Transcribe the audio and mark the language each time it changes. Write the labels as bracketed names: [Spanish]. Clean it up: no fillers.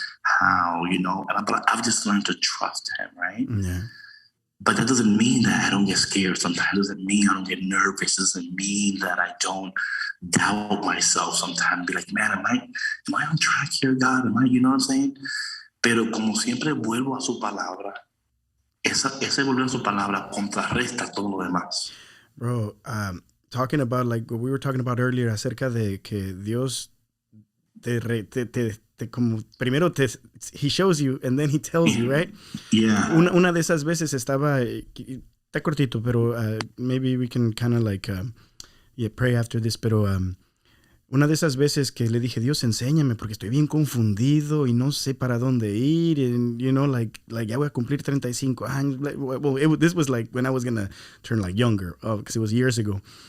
[English] How, you know, but I've just learned to trust Him, right? Yeah. But that doesn't mean that I don't get scared sometimes. It doesn't mean I don't get nervous. It doesn't mean that I don't doubt myself sometimes. Be like, man, am I on track here, God? Am I, you know what I'm saying? [Spanish] Pero como siempre vuelvo a su palabra, ese volver a su palabra contrarresta todo lo demás. [English] Bro, talking about like what we were talking about earlier [Spanish] acerca de que Dios te como primero [English] he shows you and then he tells you, right? Yeah. [Spanish] Una de esas veces estaba, está cortito, pero [English] maybe we can kind of like, yeah, pray after this, [Spanish] pero una de esas veces que le dije, Dios, enséñame, porque estoy bien confundido y no sé para dónde ir, [English] and, you know, like [Spanish] ya voy a cumplir 35 años, [English] well, this was like when I was gonna turn like younger, because it was years ago,